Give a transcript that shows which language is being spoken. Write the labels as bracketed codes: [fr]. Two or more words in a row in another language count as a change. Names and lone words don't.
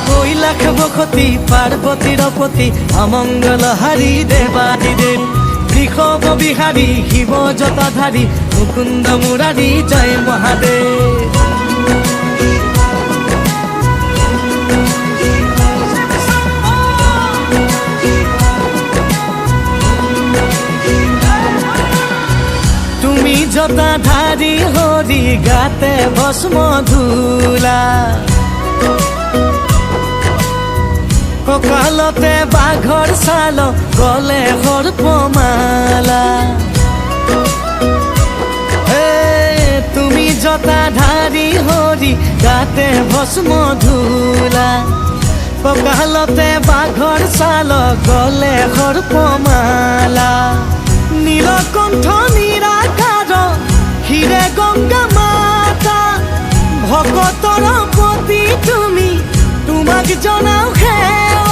[bn] লাখ বসতি পার্বতীর পতি অমঙ্গল হারি দেবাদিদেব বৃষভ বিহারী শিব জটাধারী মুকুন্দ মুরারি জয় মহাদেব। [as] তুমি জটাধারী হরি গাতে ভস্ম ধূলা ককালতে বাঘৰ ছাল গলে সৰ্পমালা তুমি জটাধারী হৰি গাতে ভস্ম ধূলা ককালতে বাঘৰ ছাল গলে সৰ্পমালা নীলকণ্ঠ নিৰাকাৰ হিৰে গংগা মাতা ভকতৰ পতি তুমি তোমাক জনাও হে